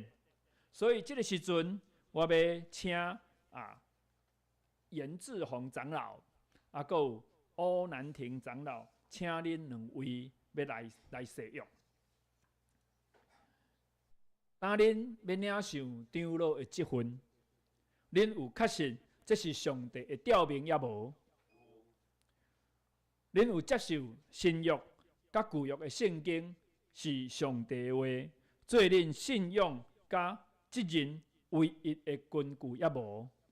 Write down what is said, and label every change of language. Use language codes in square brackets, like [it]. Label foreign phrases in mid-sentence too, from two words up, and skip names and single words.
[nan] 所以这个时阵，我要请严志宏长老，还有柯南亭长老，请恁2位要来誓约。当恁要领受长老的职分，恁有确信这是上帝的召命也无？恁有接受新约甲旧约的圣经是上帝的话，做恁信仰甲责任唯一的根据也无？